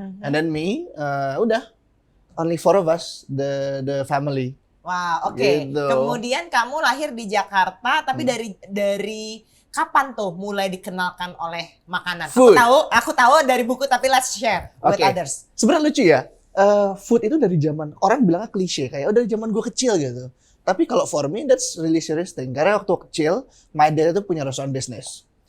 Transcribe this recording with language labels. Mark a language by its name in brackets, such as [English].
[English] And then me, [Indonesian] udah. [English] Only 4 of us, the family. [Indonesian] Wow, oke. Gitu. Kemudian kamu lahir di Jakarta, tapi dari kapan tuh mulai dikenalkan oleh makanan? [English] Food. [Indonesian] Aku tahu dari buku, tapi [English] let's share with others. [Indonesian] Sebenarnya lucu ya. Food itu dari zaman, orang bilangnya klise. Kayak dari zaman gue kecil gitu. Tapi kalau [English] for me, that's really serious thing. [Indonesian] Karena waktu kecil, [English] my dad [Indonesian] itu punya restoran bisnis.